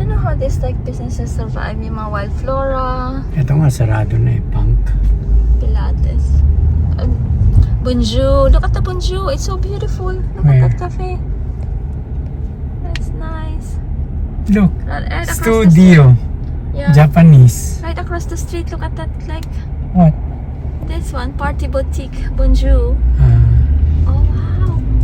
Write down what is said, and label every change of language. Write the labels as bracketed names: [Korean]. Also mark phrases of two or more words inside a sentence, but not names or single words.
[English] of these like businesses survive. [Filipino] Yung mga [English] wild flora, [Filipino] Ito nga, sarado na eh, punk. [English] Pilates. Bonjour. Look at the bonjour. It's so beautiful. Look Where? at that cafe. That's nice. Look, Right across the studio. street. Yeah. Japanese. Right across the street. Look at that. Like What? this one. Party boutique. Bonjour. Ah, Oh wow. Coffee and plants.